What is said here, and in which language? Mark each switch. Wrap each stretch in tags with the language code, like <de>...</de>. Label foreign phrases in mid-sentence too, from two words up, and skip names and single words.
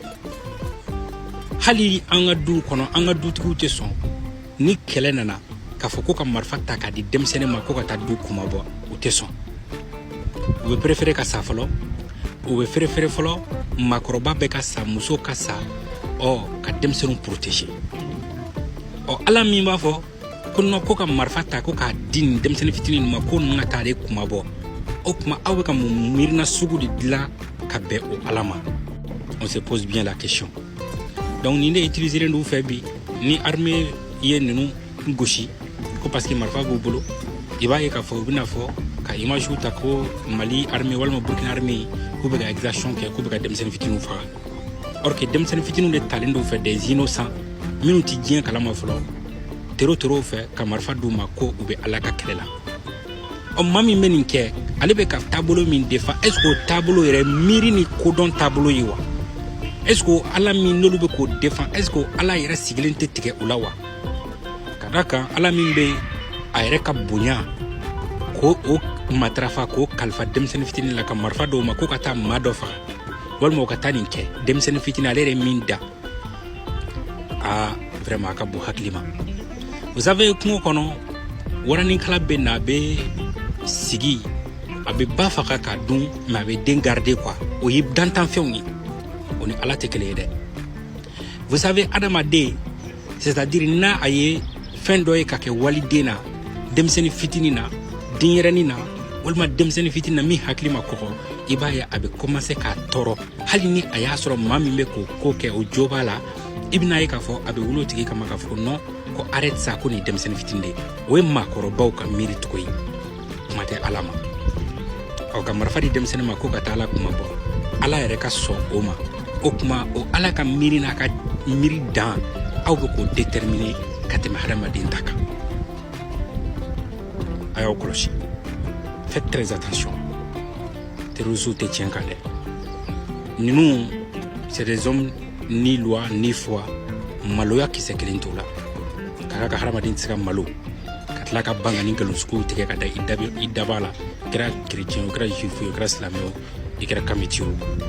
<bm>hali an ka du kɔnɔ an ka dutigiw tɛ sɔn ni kɛlɛ nana k'a fɔ ko ka marifa ta k'a di denmisɛnnin ma ko ka taa du kuma bɔ u tɛ sɔn u bɛ préférer ka sa fɔlɔ u bɛ fɛrɛfɛrɛ fɔlɔ maakɔrɔba bɛ ka sa muso ka sa ka denmisɛnninw protéger ala min b'a fɔ ko non ko ka marifa ta ko k'a di nin denmisɛnnin fitinin ma ko ninnu ka taa ale kuma bɔ o kuma aw bɛ ka mun miirina sugu de dilan ka bɛn o ala ma</bm> <fr>on se pose bien la question donc</fr> <bm>nin de utiliser n'u fɛ bi ni armée ye ninnu gosi ko</bm> <fr>parce que</fr> <bm>marifa b'u bolo i b'a ye k'a fɔ u bɛna fɔ ka image ta ko Mali armée walima Burkina armée k'u bɛ ka exaction kɛ k'u bɛ ka denmisɛnnin fitininw faga or que denmisɛnnin fitininw de talen d'u fɛ</bm> <fr>des innocents</fr> <bm>minnu ti diɲɛ kalama fɔlɔ tero fɛ ka marifa d'u ma ko u bɛ ala ka kɛlɛ la maa min bɛ nin kɛ ale bɛ ka taabolo min défend</bm> <fr>est-ce que</fr> <bm>o taabolo yɛrɛ miiri ni kodɔn taabolo ye wa</bm> <fr>est-ce que</fr> <bm>ala min n'olu bɛ k'o défend</bm> <fr>est-ce que</fr> <bm>ala yɛrɛ sigilen tɛ tigɛ u la wa ka d'a kan ala min bɛ a yɛrɛ ka bonya ko o matarafa k'o kalifa denmisɛnnin fitinin la ka marifa dɔw ma ko ka taa maa dɔ faga walima o ka taa nin kɛ denmisɛnnin fitinin ale yɛrɛ min da vraiment a ka bon hakili ma</bm> <fr>vous savez</fr> <bm>kungo kɔnɔ waranikala bɛ na a bɛ sigi a bɛ ba faga k'a dun mais a bɛ den</bm> <fr>garder quoi</fr> <bm>o ye dantanfɛnw ye o ni ala tɛ kelen ye dɛ</bm> <fr>vous savez</fr> <bm>adamaden</bm> <fr>c'est-à-dire</fr> <bm>n'a a ye fɛn dɔ ye ka kɛ waliden na denmisɛnnin fitinin na denyɛrɛnin na walima denmisɛnnin fitinin na min hakili ma kɔgɔ i b'a ye a bɛ commencer k'a tɔɔrɔ hali ni a y'a sɔrɔ maa min bɛ k'o ko kɛ o jo b'a la i bɛna ye k'a fɔ a bɛ wolo tigi kama k'a fɔ non ko</bm> <fr>arrête ça</fr> <bm>ko nin denmisɛnnin fitinin de o ye maakɔrɔbaw ka miiri cogo ye kuma tɛ ala ma ka marifa di denmisɛnnin ma ko ka taa ala kuma bɔ ala yɛrɛ ka sɔn o ma o kuma o ala ka miiri n'a ka miiri dan aw bɛ k'o déterminer ka tɛmɛ hadamaden ta kan a y'aw kɔlɔsi</bm> <fr>faites très attention terroristes</fr> <bm>tɛ tiɲɛ kan dɛ ninnu</bm> <fr>c'est des hommes ni loi ni foi</fr> <bm>maloya kisɛ kelen t'o la k'a ka hadamaden tɛ se ka malo ka tila ka ban ka ni nkalonsuguw tigɛ ka da i daba la i kɛra chrétien o kɛra juif o kɛra silamɛ o i kɛra kamiti o</bm>